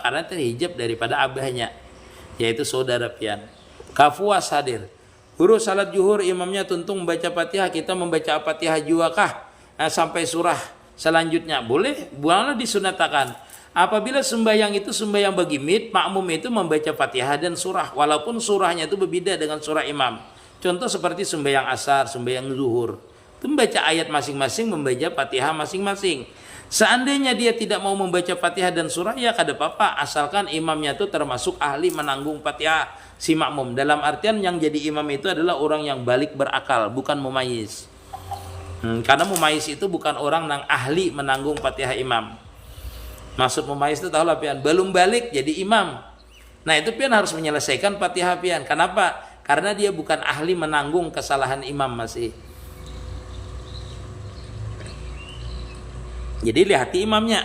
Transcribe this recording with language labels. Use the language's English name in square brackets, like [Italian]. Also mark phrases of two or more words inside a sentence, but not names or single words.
[Indonesian] Karena terhijab daripada abahnya, yaitu saudara pian. Kafuas hadir. Guru salat zuhur imamnya tuntung membaca Fatihah, kita membaca Fatihah juga kah? Sampai surah selanjutnya boleh, bukanlah disunatakan. Apabila sembahyang itu sembahyang bagi makmum itu membaca Fatihah dan surah, walaupun surahnya itu berbeda dengan surah imam. Contoh seperti sembahyang asar, sembahyang zuhur, itu membaca ayat masing-masing, membaca Fatihah masing-masing. Seandainya dia tidak mau membaca Fatihah dan surah, ya kada apa-apa, asalkan imamnya itu termasuk ahli menanggung Fatihah si makmum. Dalam artian yang jadi imam itu adalah orang yang balik berakal, bukan mumayyiz. Karena mumayyiz itu bukan orang yang ahli menanggung Fatihah imam. Maksud mumayyiz itu tahulah pian, belum balik jadi imam. Nah itu pian harus menyelesaikan Fatihah pian. Kenapa? Karena dia bukan ahli menanggung kesalahan imam masih. Jadi lihati imamnya.